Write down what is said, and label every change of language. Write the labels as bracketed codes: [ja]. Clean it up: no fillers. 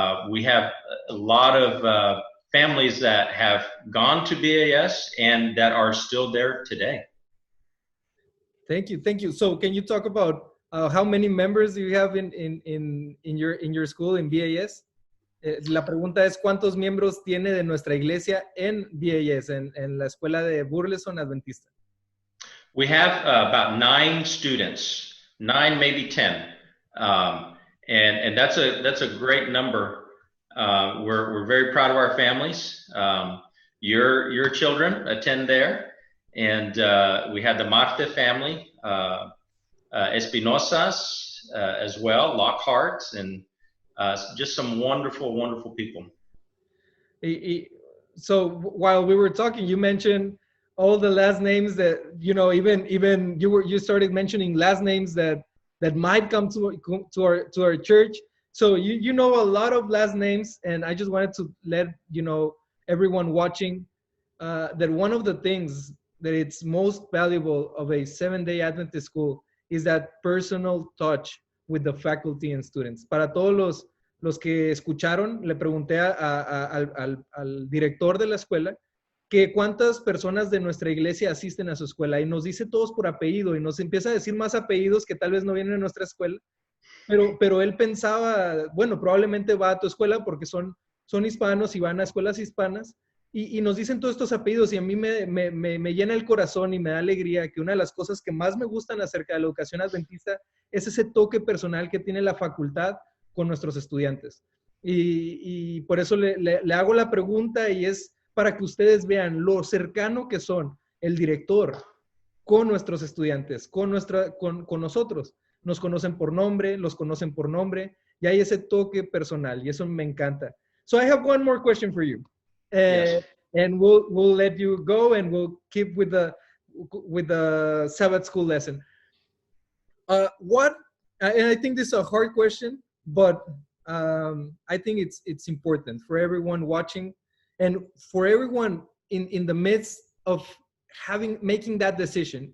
[en] We have a lot of families that have gone to BAS and that are still there today. Thank you. So can you talk about how many members do you have in your school in BAS? [es] La pregunta es: ¿cuántos miembros tiene de nuestra iglesia en BAS, en la escuela de Burleson Adventista? [en] We have about 9 students, 9, maybe 10. And that's a great number. We're very proud of our families. Your children attend there, and we had the Marte family, Espinosas as well, Lockhart, and just some wonderful people. So while we were talking, you mentioned all the last names that, even you started mentioning last names that might come to our church. So you know a lot of last names, and I just wanted to let everyone watching that one of the things that it's most valuable of a Seventh-day Adventist school is that personal touch with the faculty and students. [es] Para todos los que escucharon, le pregunté al director de la escuela que cuántas personas de nuestra iglesia asisten a su escuela y nos dice todos por apellido y nos empieza a decir más apellidos que tal vez no vienen a nuestra escuela, pero él pensaba, bueno, probablemente va a tu escuela porque son hispanos y van a escuelas hispanas y nos dicen todos estos apellidos y a mí me llena el corazón y me da alegría que una de las cosas que más me gustan acerca de la educación adventista es ese toque personal que tiene la facultad con nuestros estudiantes. Y por eso le hago la pregunta y es para que ustedes vean lo cercano que son el director con nuestros estudiantes, con nosotros. Nos conocen por nombre, los conocen por nombre y hay ese toque personal y eso me encanta. [en] So I have one more question for you. Yes. And we'll let you go and we'll keep with the Sabbath school lesson. And I think this is a hard question, but I think it's important for everyone watching and for everyone in the midst of making that decision.